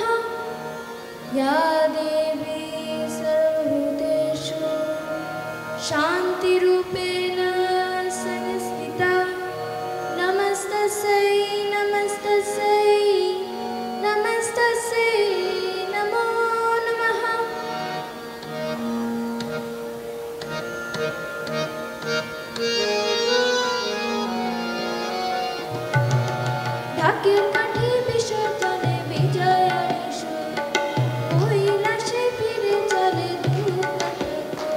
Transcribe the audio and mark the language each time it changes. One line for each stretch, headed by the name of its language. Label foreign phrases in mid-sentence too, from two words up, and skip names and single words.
Sanskrit: या देवी सर्वभूतेषु शान्तिरूपेण संस्थिता नमस्तस्यै नमस्तस्यै नमस्तस्यै नमो नमः।
Bangla: ঢাকের কাঠি বিসর্জনে বিজয়ার সুর, কৈলাসে ফিরে চলে দুর্গা ঠাকুর।